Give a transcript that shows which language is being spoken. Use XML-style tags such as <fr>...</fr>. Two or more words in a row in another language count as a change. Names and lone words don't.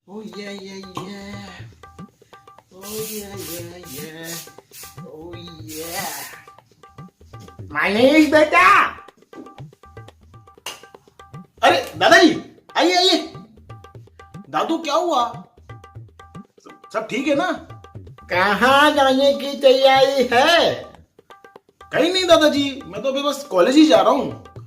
<en>Oh yeah, yeah, yeah. Oh yeah, yeah, yeah. Oh yeah.</en> <hi>मनीष बेटा, अरे दादाजी, आइए आइए। दादू क्या हुआ? सब ठीक है ना? कहाँ जाने की तैयारी है? कहीं नहीं दादाजी, मैं तो अभी बस कॉलेज ही जा रहा हूँ।</hi>